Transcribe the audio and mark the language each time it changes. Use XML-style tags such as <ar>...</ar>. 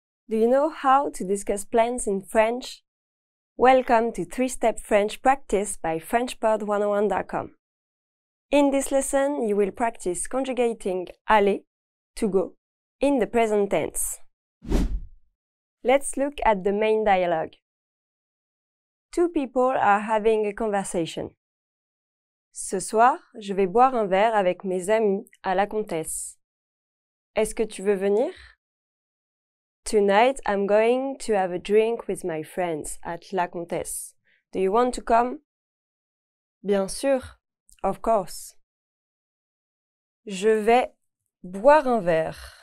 <en>Do you know how to discuss plans in French? Welcome to 3-Step French Practice by FrenchPod101.com. In this lesson, you will practice conjugating aller, to go, in the present tense. Let's look at the main dialogue. 2 people are having a conversation.</en> <fr>Ce soir, je vais boire un verre avec mes amis à la Comtesse. Est-ce que tu veux venir?</fr> <en>Tonight, I'm going to have a drink with my friends at La Comtesse. Do you want to come?</en> <fr>Bien sûr,</fr> <en>of course.</en> <fr>Je vais boire un verre.</fr>